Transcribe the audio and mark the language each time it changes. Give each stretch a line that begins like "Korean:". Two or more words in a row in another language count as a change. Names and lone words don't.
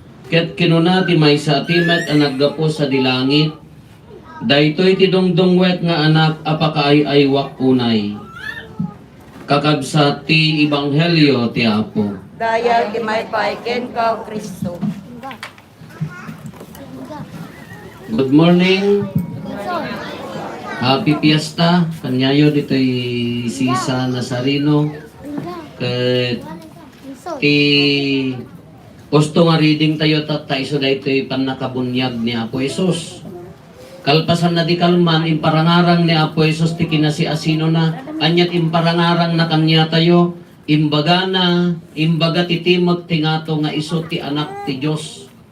Iloko: Ket kinuna ti maysa a timek a naggapu sadi langit, "Daytoy ti dungdungwet nga anak a pakaay-aywak unay." Kakabsat ti Ebanghelyo ti Apo. Dayag ti maipay kenka, Kristo.
English: Good morning. Happy Fiesta.
Iloko: Kanyayo ditoy Sisa Nazareno. Ket ti gusto nga reading tayo ta-, ta iso daytoy pannakabunyag ni Apo Jesus. Kalpasan na di kalman, imparangarang ni Apo Jesus ti kinasiasino na, anyat imparangarang na kanya tayo, imbaga na, imbaga ti timek ti ngato nga isu ti Anak ti Dios.